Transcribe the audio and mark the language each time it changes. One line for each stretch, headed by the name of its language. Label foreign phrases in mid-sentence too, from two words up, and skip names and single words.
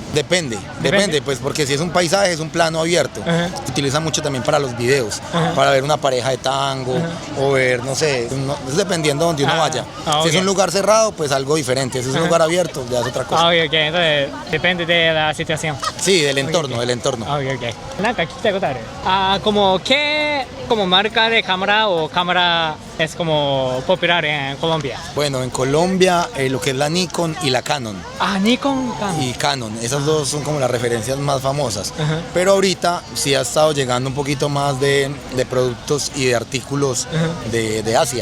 Spanish: Depende, pues porque si es un paisaje es un plano abierto. Se utiliza mucho también para los videos, para ver una pareja de tango o ver, no sé, es dependiendo de donde uno vaya. Si es un lugar cerrado, pues algo diferente. Si es un lugar abierto, ya es otra cosa. Ok, entonces depende de la situación. Sí, del entorno, del entorno. Ok.
Japanese: なんか聞きたいことある?
Spanish: Como qué como marca de cámara o cámara es como popular en Colombia. Bueno, en Colombia lo que es la Nikon y la Canon. Nikon, Y Canon, esas dos son como las referencias más famosas. Pero ahorita sí ha estado llegando un poquito más de productos y de artículos de Asia.